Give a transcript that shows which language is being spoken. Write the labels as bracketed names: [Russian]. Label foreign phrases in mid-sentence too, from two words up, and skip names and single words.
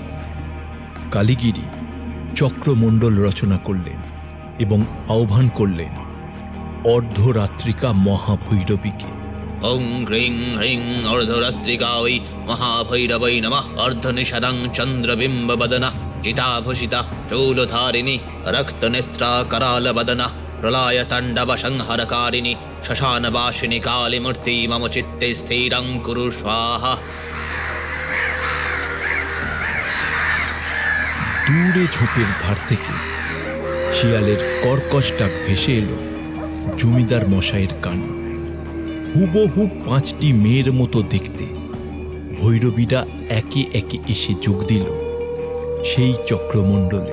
[Bangla] কালীগিরি চক্রমণ্ডল রচনা করলেন এবং আহ্বান করলেন অর্ধরাত্রিকা মহাভৈরবীকে। [Sanskrit] ওং হ্রিং হ্রিং অর্ধরাত্রিকা ওই মহাভৈরবৈ নমঃ অর্ধনিশানাং চন্দ্রবিম্ব বদনা চিতাভূষিতা শূলধারিণী রক্তনেত্রা करालवदना प्रलयताण्डव संहरकारिणी शशानवासिनी कालीमूर्ति मम चित्ते स्थिरं कुरु स्वाहा। [Bangla] দূরে ঝোপের ধার থেকে শিয়ালের কর্কশ ডাক ভেসে এলো জমিদার মশাইয়ের কানে। হুবহু 5টি মেয়ের মতো দেখতে ভৈরবীরা একে একে এসে যোগ দিল সেই চক্রমণ্ডলে।